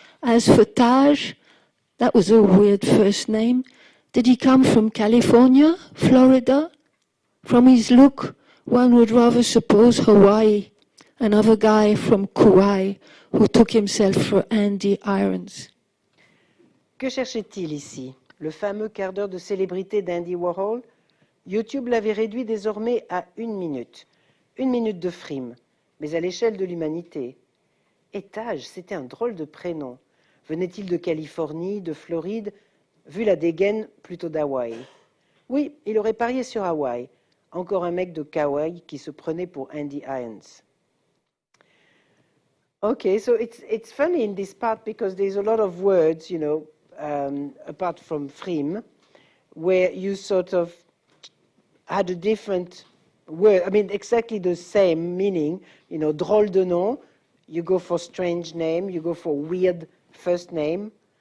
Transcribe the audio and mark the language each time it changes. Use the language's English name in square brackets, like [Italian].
[English] As for Taj, that was a weird first name. Did he come from California, Florida? From his look, one would rather suppose Hawaii. Another guy from Kauai who took himself for Andy Irons. [French] Que cherchait-il ici? Le fameux quart d'heure de célébrité d'Andy Warhol? YouTube l'avait réduit désormais à 1 minute. 1 minute de frime, mais à l'échelle de l'humanité. Et Taj, c'était un drôle de prénom. Venait-il de Californie, de Floride? Vu la dégaine, plutôt d'Hawaï. Oui, il aurait parié sur Hawaï. Encore un mec de Kauai qui se prenait pour Andy Irons. [English] Okay, so it's funny in this part because there's a lot of words, you know, apart from frime, where you sort of had a different word, I mean, exactly the same meaning, you know, [French] drôle de nom, [English] you go for strange name, you go for weird first name,